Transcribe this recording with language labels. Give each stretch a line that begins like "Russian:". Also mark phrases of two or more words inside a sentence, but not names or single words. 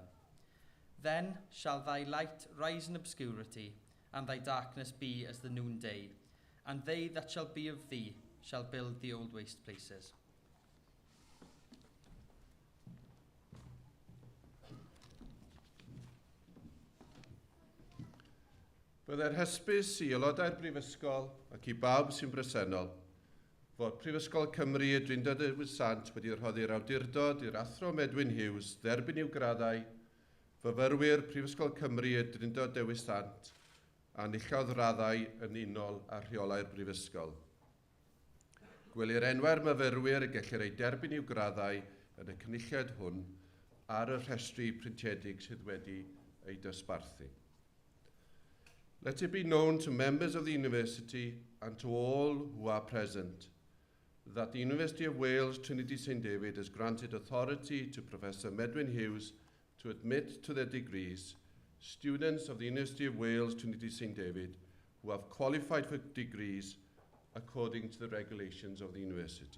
English: Then shall thy light rise in obscurity, and thy darkness be as the noonday, and they that shall be of thee shall build the old waste places.
Welsh: Byddai'r hysbys i aelodau'r brifysgol ac i bawb sy'n bresennol fod Prifysgol Cymru y Drindod Dewi Sant wedi rhoddi'r awdurdod i'r Athro Medwyn Hughes dderbyn i'w graddau, fyfyrwyr Prifysgol Cymru y Drindod Dewi Sant a nillodd raddau yn unol a rheolau'r brifysgol. Gwelir enwau'r myfyrwyr y gellir ei derbyn i'w graddau yn y cynulliad hwn ar y rhestri printiedig sydd wedi ei dosbarthu.
English: Let it be known to members of the university and to all who are present that the University of Wales Trinity St David has granted authority to Professor Medwyn Hughes to admit to their degrees students of the University of Wales Trinity St David who have qualified for degrees according to the regulations of the university.